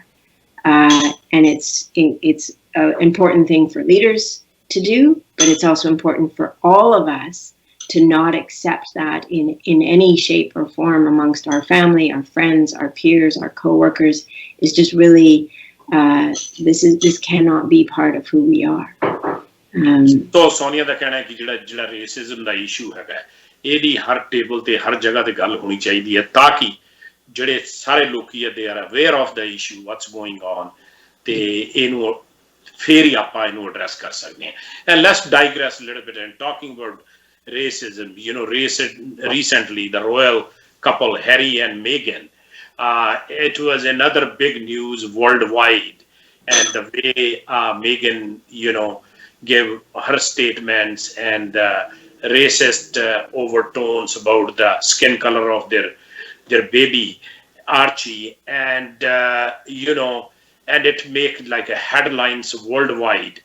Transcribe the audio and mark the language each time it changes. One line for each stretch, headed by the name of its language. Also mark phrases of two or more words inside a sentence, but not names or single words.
English: And it's an important thing for leaders to do, but it's also important for all of us to not accept that in any shape or form amongst our family, our friends, our peers, our co-workers. Is just really, this cannot be part of who we are.
Punjabi: So Sonia ਦਾ ਕਹਿਣਾ ਹੈ ਕਿ ਜਿਹੜਾ racism ਦਾ issue ਹੈਗਾ, ਇਹਦੀ ਹਰ ਟੇਬਲ ਤੇ ਹਰ ਜਗ੍ਹਾ ਤੇ ਗੱਲ ਹੋਣੀ ਚਾਹੀਦੀ ਹੈ, ਤਾਂ ਕਿ ਜਿਹੜੇ ਸਾਰੇ ਲੋਕੀ ਆ,
English: they are aware of the issue, what's going on,
Punjabi: ਤੇ ਇਹਨੂੰ ਫੇਰ ਹੀ ਆਪਾਂ ਇਹਨੂੰ address ਕਰ ਸਕਦੇ ਹਾਂ.
English: And let's digress a little bit and talking about racism. You know, recently the royal couple Harry and Meghan, it was another big news worldwide, and the way Meghan, you know, gave her statements and racist overtones about the skin color of their baby Archie, and you know, and it made like a headlines worldwide.